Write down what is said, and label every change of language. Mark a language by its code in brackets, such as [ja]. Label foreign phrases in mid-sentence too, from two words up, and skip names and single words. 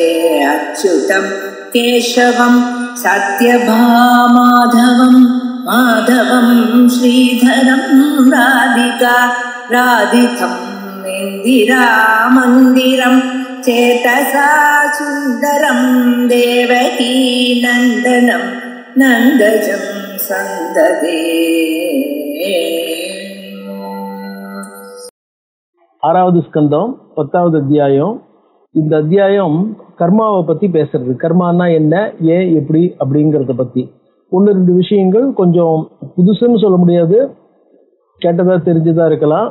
[sa] अच्युतं केशवं सत्यभामाधवं माधवं श्रीधरं राधिका राधितं इन्दिरामन्दिरं चेतसा सुन्दरं देवकी नन्दनं नन्दजं सन्ददे। [ta] ஆறாவது ஸ்கந்தம் 10வது அத்தியாயம். இந்த அத்தியாயம் கர்மாவை பத்தி பேசுறது. கர்மானா என்ன, ஏன், எப்படி அப்படிங்கறத பத்தி. ஒன்று ரெண்டு விஷயங்கள் கொஞ்சம் புதுசுன்னு சொல்ல முடியாது, கேட்டதா தெரிஞ்சதா இருக்கலாம்.